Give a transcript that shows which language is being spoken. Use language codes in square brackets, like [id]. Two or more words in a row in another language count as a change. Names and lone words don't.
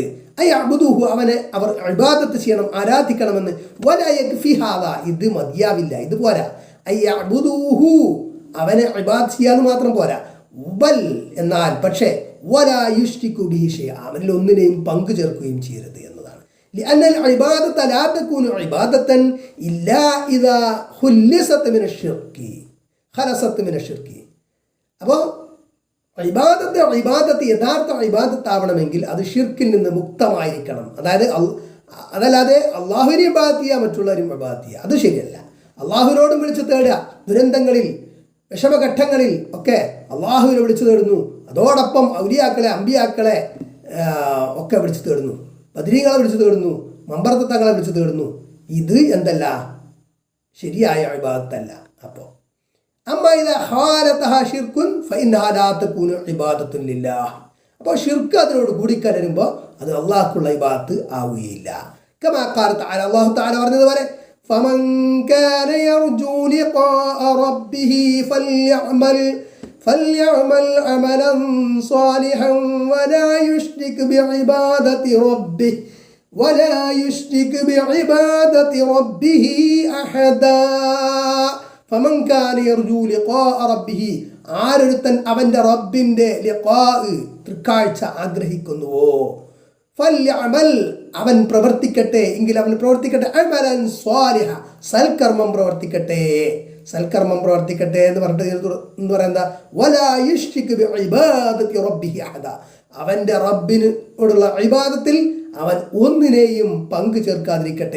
[ml] അയഅ്ബുദൂഹു, അവനെ അവർ ഇബാദത്ത് ചെയ്യണം, ആരാധിക്കണമെന്ന്. [ar] ولا يكفي هذا, [ml] ഇത് മതിയാവില്ല, ഇത് പോരാ. അയഅ്ബുദൂഹു, അവനെ ഇബാദത്ത് ചെയ്യാന്ന് മാത്രം പോരാ. ബൽ, എന്നാൽ പക്ഷേ [ar] ولا يشرك به شيئا, [ml] അവനിൽ ഒന്നിനെയും പങ്കു ചേർക്കുകയും ചെയ്യരുത് എന്നതാണ്. [ar] لأن العبادة لا تكون عبادة إلا إذا خلصت من الشرك خلصت من الشرك. [ml] അപ്പോൾ ഇബാദത്ത് യഥാർത്ഥ ഇബാദത്ത് ആവണമെങ്കിൽ അത് ഷിർക്കിൽ നിന്ന് മുക്തമായിരിക്കണം. അതായത് അതല്ലാതെ അള്ളാഹുവിനെ ഇബാദത്ത് ചെയ്യുക, മറ്റുള്ളവരും ഇബാദത്ത് ചെയ്യുക, അത് ശരിയല്ല. അള്ളാഹുവിനോടും വിളിച്ചു തേടുക, ദുരന്തങ്ങളിൽ വിഷമഘട്ടങ്ങളിൽ ഒക്കെ അള്ളാഹുവിനെ വിളിച്ചു തേടുന്നു. അതോടൊപ്പം ഔലിയാക്കളെ അമ്പിയാക്കളെ ഒക്കെ വിളിച്ചു തേടുന്നു, ബദരീങ്ങളെ വിളിച്ചു തേടുന്നു, മമ്പറത്ത് തങ്ങളെ വിളിച്ചു തേടുന്നു. ഇത് എന്തല്ല, ശരിയായ ഇബാദത്തല്ല. അപ്പോൾ അപ്പോൾ ഷിർക്ക് അതിനോട് കൂടിക്കലരുമ്പോൾ അത് അള്ളാഹ്ക്കുള്ള ഇബാദത്ത് ആവുകയില്ല. അല്ലാഹു തആല പറഞ്ഞതുപോലെ [ar] فمن كان يرجو لقاء ربه فليعمل عملا صالحا ولا يشرك بعبادة ربه أحدا. فمن كان يرجو لقاء ربه [ml] ആരൊരുത്തൻ അവൻ്റെ റബ്ബിൻ്റെ തൃക്കാഴ്ച ആഗ്രഹിക്കുന്നുവോ, ഫല്യഅമൽ അവൻ പ്രവർത്തിക്കട്ടെ, എങ്കിൽ അവൻ പ്രവർത്തിക്കട്ടെ, [ar] عملا صالحا [ml] സൽക്കർമ്മം പ്രവർത്തിക്കട്ടെ. സൽക്കർമ്മം പ്രവർത്തിക്കട്ടെ എന്ന് പറഞ്ഞിട്ട് പറയുന്നത് [ar] ولا يشرك بعبادة ربه أحدا, [ml] അവൻ്റെ റബ്ബിനോടുള്ള ഇബാദത്തിൽ അവൻ ഒന്നിനെയും പങ്കു ചേർക്കാതിരിക്കട്ടെ.